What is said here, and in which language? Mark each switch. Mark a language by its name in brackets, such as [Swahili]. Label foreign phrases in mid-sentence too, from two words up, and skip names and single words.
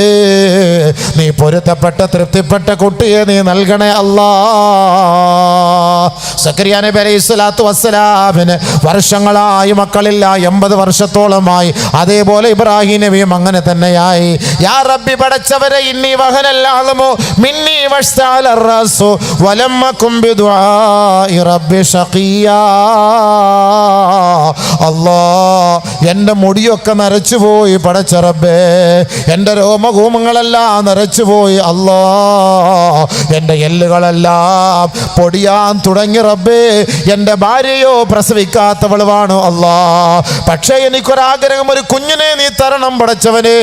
[Malayalam] നീ പൊരുത്തപ്പെട്ട തൃപ്തിപ്പെട്ട കുട്ടിയെ നീ നൽകണേ അല്ലാഹ്. സക്കരിയ നബി അലൈഹി സ്വലാത്തു വസ്സലാമിന് വർഷങ്ങളായി മക്കളില്ല, 80 വർഷത്തോളമായി. അതേപോലെ ഇബ്രാഹിം നബിയും അങ്ങനെ തന്നെയായി. [Arabic] يا ربي, പടച്ചവരെ, إني وهن العظم مني واشتعل الرأس ولم أكن بدعاء ربي شقيا. [Malayalam] അല്ലാ, എൻ്റെ മുടിയൊക്കെ നരച്ചുപോയി പടച്ച റബ്ബേ, എൻ്റെ രോമകൂമങ്ങളെല്ലാം നരച്ചുപോയി അല്ലാ, എൻ്റെ എല്ലുകളെല്ലാം പൊടിയാൻ തുടങ്ങി റബ്ബേ. എൻ്റെ ഭാര്യയോ പ്രസവിക്കാത്തവളുമാണ് അല്ലാ, പക്ഷേ എനിക്കൊരാഗ്രഹം, ഒരു കുഞ്ഞിനെ നീ തരണം പടച്ചവനെ.